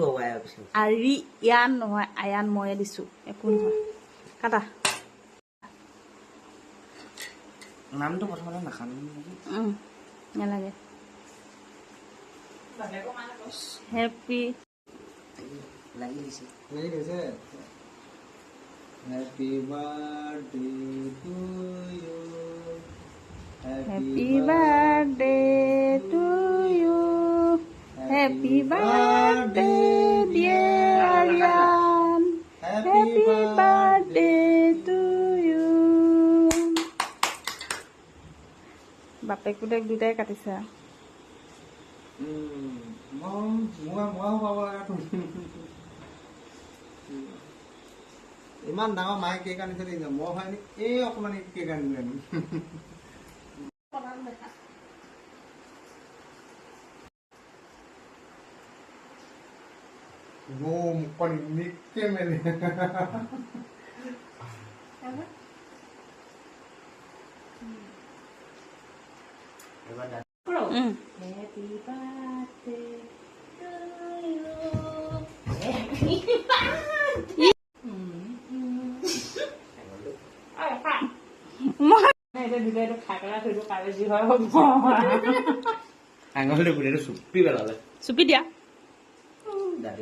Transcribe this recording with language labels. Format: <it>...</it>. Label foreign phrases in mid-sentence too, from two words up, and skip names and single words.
<as>আৰিয়ান নহয়, আয়ান ময়ে দিছোঁ। একো নহয়, কাটা। নামটো প্ৰথমতে নাখাম নালাগে। হেপী লাগি দিছে।</as> <en>Happy birthday to you. Happy birthday to you. Happy birthday dear Aryan. Happy birthday to you.</en> <as>বাপেক পুতেক দুটাই কাটিছে। ইমান ডাঙৰ মায়ে কেক আনিছে দেই, মই হয় নি এই অকণমান কেক আনিলে। মুখখন নিকে মেলে।</as> <en>Happy birthday to you.</en> <as>আঙুলিটো গোটেইটো চুপি পেলালে। চুপি দিয়া।</as>